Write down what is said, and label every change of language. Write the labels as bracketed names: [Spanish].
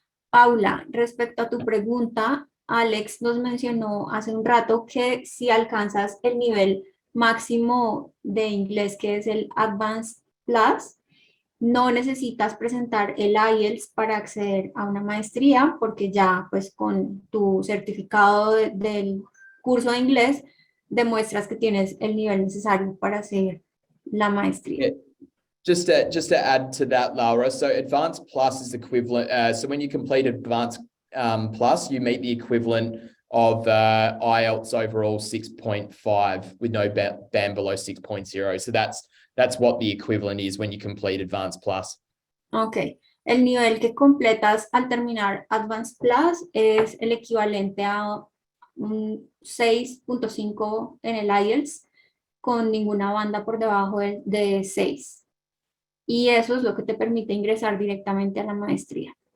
[Spanish] Paula, respecto a tu pregunta, Alex nos mencionó hace un rato que si alcanzas el nivel máximo de inglés, que es el Advanced Plus, no necesitas presentar el IELTS para acceder a una maestría, porque ya pues con tu certificado del curso de inglés demuestras que tienes el nivel necesario para hacer la maestría. [English] Just to add to that, Laura, so Advanced Plus is equivalent. So when you complete Advanced Plus, you meet the equivalent of IELTS overall 6.5 with no band below 6.0. So that's what the equivalent is when you complete Advanced Plus. Ok. [Spanish] El nivel que completas al terminar Advanced Plus es el equivalente a un 6.5 en el IELTS con ninguna banda por debajo de 6. Y eso es lo que te permite ingresar directamente a la maestría.